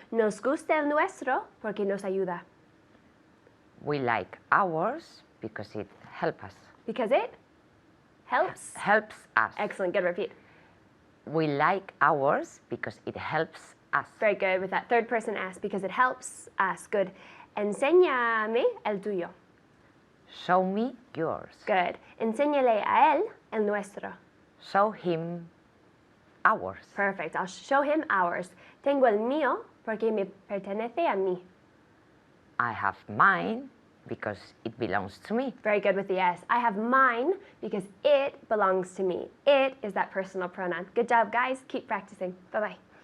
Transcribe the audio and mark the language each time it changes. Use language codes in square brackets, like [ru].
[es] Nos gusta el nuestro porque nos ayuda. [en] We like ours because it helps us. Because it helps. Helps us. Excellent. Good. Repeat. We like ours because it helps us. Very good with that third person S because it helps us. [es] Good. Enséñame el tuyo. [en] Show me yours. Good. [es] Enséñale a él el nuestro. [en] Show him ours. Perfect. I'll show him ours. [es] Tengo el mío porque me pertenece a mí. [en] I have mine because it belongs to me. Very good with the S. I have mine because it belongs to me. It is that personal pronoun. Good job, guys. Keep practicing. Bye-bye.